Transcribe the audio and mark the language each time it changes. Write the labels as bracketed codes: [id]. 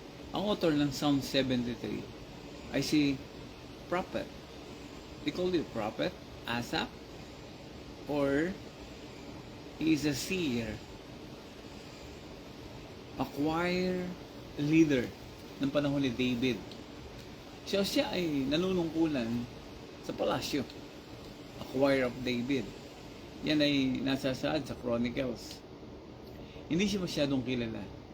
[tl] Ang author ng Psalm 73 ay si prophet. [en] They call it prophet, Asaph, or he is a seer, a choir leader [tl] ng panahon ni David. Siya ay nanunungkulan sa palasyo, [en] a choir of David. [tl] Yan ay nasasaad sa Chronicles. Hindi siya masyadong kilala.